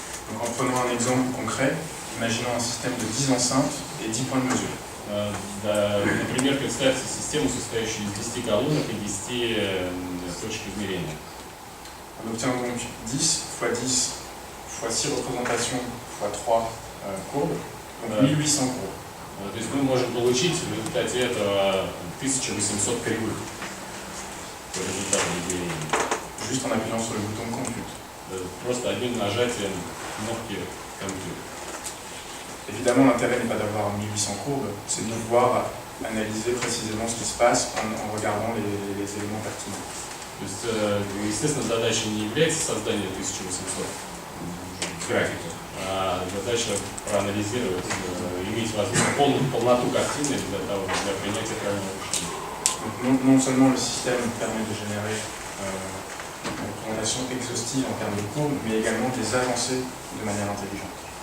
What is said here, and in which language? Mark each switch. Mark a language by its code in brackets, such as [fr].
[fr] Donc en prenant un exemple concret, imaginons un système de 10 enceintes et 10 points de mesure. [ru] Например, представьте систему, состоящую из 10 колонок и 10 точек измерения. [fr] On obtient donc 10 fois 10 fois 6 représentations fois 3 courbes, donc 1800 courbes. [ru] То есть мы можем получить в результате этого 1800 кривых по результату измерения. [fr] Juste en appuyant sur le bouton compute. [ru] Просто одним нажатием кнопки compute. [fr] Évidemment, l'intérêt n'est pas d'avoir 1800 courbes, c'est de pouvoir analyser précisément ce qui se passe en regardant les éléments pertinents. [ru] То есть, естественно, задача не является создание 1800 графиков, а задача проанализировать, иметь возможность полноту картины для принятия правильного решения. [fr] Donc, non seulement le système permet de générer une représentation exhaustive en termes de courbes, mais également des agencées de manière intelligente.